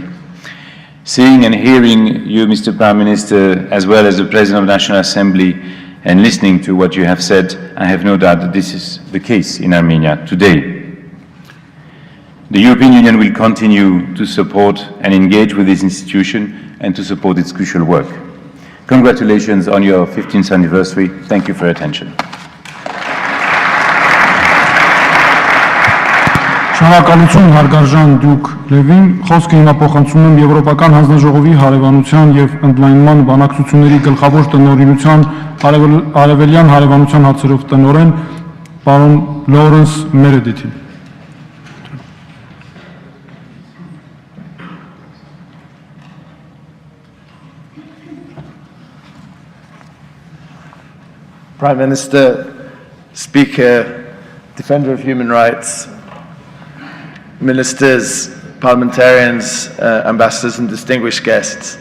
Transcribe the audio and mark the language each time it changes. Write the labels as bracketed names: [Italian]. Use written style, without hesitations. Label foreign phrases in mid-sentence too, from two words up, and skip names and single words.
[English] Seeing and hearing you, Mr. Prime Minister, as well as the President of the National Assembly, and listening to what you have said, I have no doubt that this is the case in Armenia today. The European Union will continue to support and engage with this institution and to support its crucial work. Congratulations on your 15th anniversary. Thank you for your attention. [Armenian] Շնորհակալություն հարգարժան Դյուկ Լևին, խոսքը հիմա փոխանցում եմ Եվրոպական հանձնաժողովի հարևանության եւ ընդլայնման բանակցությունների գլխավոր տնօրինության արևելյան հարևանության հարցերով տնօրեն պարոն Լորենս Մերեդիթին. [English] Prime Minister, Speaker, Defender of Human Rights, Ministers, parliamentarians, ambassadors and distinguished guests.